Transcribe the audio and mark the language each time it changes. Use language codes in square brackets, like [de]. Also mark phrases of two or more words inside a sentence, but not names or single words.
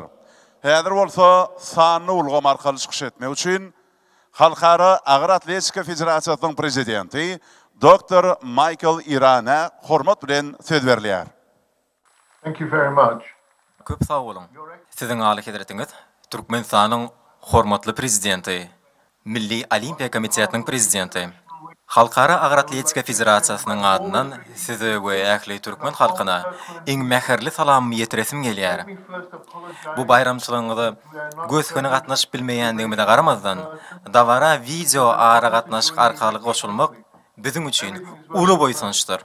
[tk] Häzir bolsa sanly ulgam arkaly çykyş etmek üçin Halkara Agyr Atletika Federasiýasynyň prezidenti Dr. Michael Irana hormat bilen söz berýär. [en] Thank you very much. [tk] Köp sağ olun. Sizin aly hedretiniz Türkmenistanyň hormatly prezidenti, Milli Olimpiya Komitetining prezidenti, Halkara Agyr Atletika Federasiýasynyň adyndan size we ähli türkmen halkyna iň mäherli salamy ýetiresim gelýär. Bu bayramçylygyňyzda gözküne gatnaşyp bilmeýändigime de garamazdan, davara video ara gatnaşyk arkaly goşulmak bizim üçin uly boýsunçdyr.